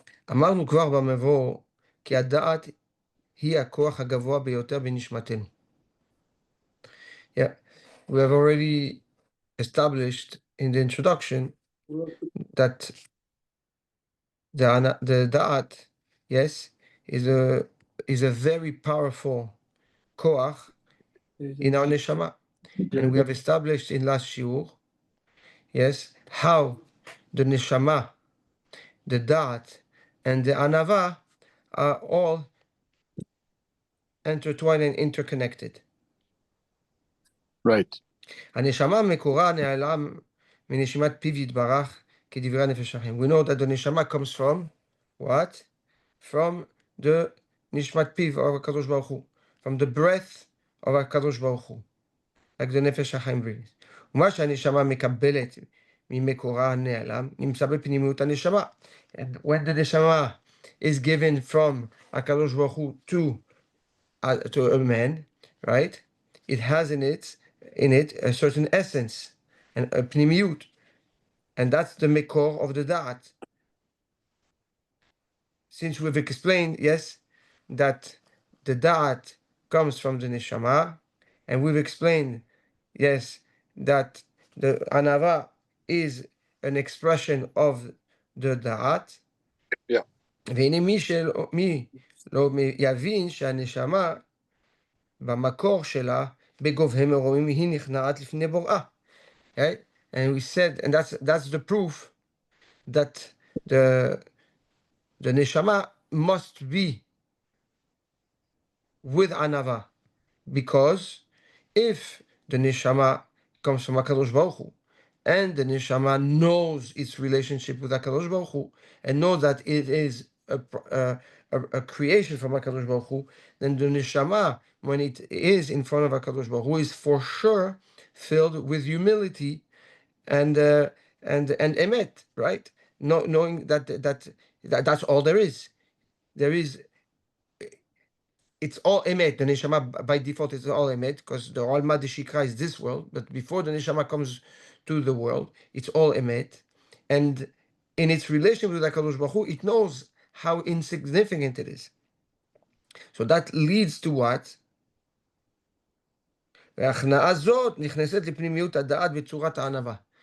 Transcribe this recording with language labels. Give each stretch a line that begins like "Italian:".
Hebrew: אמרנו כבר במבוא כי הדעת היא הכוח הגבוה ביותר בנשמתנו.
English: Yeah, we have already established in the introduction that the da'at, yes, is a very powerful koach in our neshama. And we have established in last shiur, yes, how the neshama, the da'at, and the anava are all intertwined and interconnected. Right.
Hebrew: הנשמה מקורה נעלם מנשימת פיו יתברך כדברי הנפש החיים.
English: We know that the neshama comes from what? From the nishmat piv of HaKadosh Baruch Hu, from the breath of HaKadosh Baruch Hu, like the nefesh החיים breathes.
Hebrew: ומה שהנשמה מקבלת ממקורה הנעלם נמצא בפנימיות הנשמה.
English: And when the neshama is given from HaKadosh Baruch Hu to a man, right? It has in it a certain essence and a pnimiut, and that's the mekor of the da'at. Since we've explained, yes, that the da'at comes from the neshama, and we've explained, yes, that the anava is an expression of the da'at. Yeah.
Hebrew: והנה מי לא יבין שהנשמה במקור שלה, בגובהי מרומים, היא נכנעת לפני בוראה.
English: Right? And we said, and that's the proof that the neshama must be with anava, because if the neshama comes from HaKadosh Baruch Hu, and the neshama knows its relationship with HaKadosh Baruch Hu, and knows that it is a creation from HaKadosh Baruch Hu, then the neshama, when it is in front of HaKadosh Baruch Hu, is for sure filled with humility and emet, right? Knowing that's all there is. It's all emet. The neshama by default is all emet because the Alma de Shikra is this world. But before the neshama comes to the world, it's all emet, and in its relation with HaKadosh Baruch Hu, it knows how insignificant it is. So that leads to what?
Hebrew: וההכנעה זאת נכנסת לפנימיות הדעת בצורת הענווה.